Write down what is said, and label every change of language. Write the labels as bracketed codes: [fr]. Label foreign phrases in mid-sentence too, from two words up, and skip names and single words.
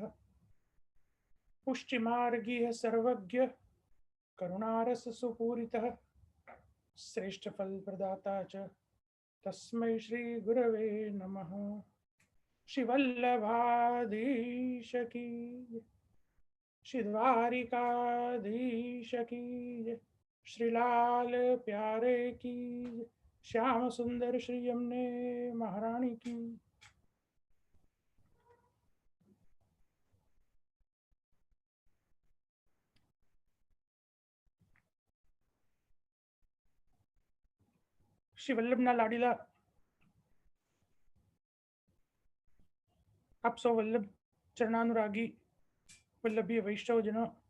[sa] पुष्टिमार्गीय सर्वज्ञ करुणारस सुपूरितः श्रेष्ठफल प्रदाता च तस्मै श्री गुरवे नमः। [hi] श्री वल्लभाधीश की जय। श्री द्वारिकाधीश की जय। श्री लाल प्यारे की जय। श्याम सुंदर श्री यमुने महारानी की। [gu] શ્રી વલ્લભના લાડીલા આપ સૌ વલ્લભ ચરણાનુરાગી વલ્લભીય વૈષ્ણવજનો,